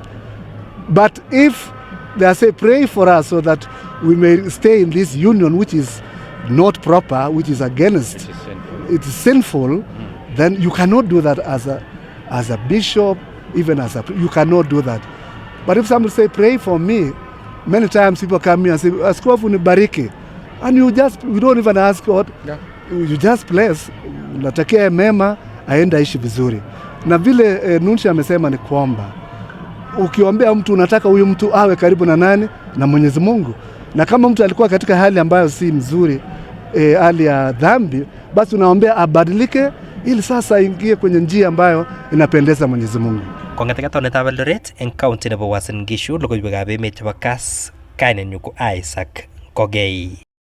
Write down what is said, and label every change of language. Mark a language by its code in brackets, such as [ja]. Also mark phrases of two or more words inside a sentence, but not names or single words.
[en] But if they say, "Pray for us so that we may stay in this union which is not proper, which is against, it is sinful," then you cannot do that as a bishop, even as you cannot do that. But if somebody say, "Pray for me," many times people come here and say, [sw] "Askofu nibariki," [en] and you don't even ask God. Yeah. You just bless, [sw] unatakia mema, aenda ishi vizuri. Na vile Nuncio amesema ni kwamba ukiombea mtu unataka huyu mtu awe karibu na nani? Na Mwenyezi Mungu. Na kama mtu alikuwa katika hali ambayo si mzuri, hali ya dhambi, basi unaombea abadilike ili sasa aingie kwenye njia ambayo inapendeza Mwenyezi Mungu. [kln] Kong'eteke taonitab Eldoret eng county nebo Uasin Gishu, logoiwekab emet chebo Kass, kainenyu ko Isaac Kogei.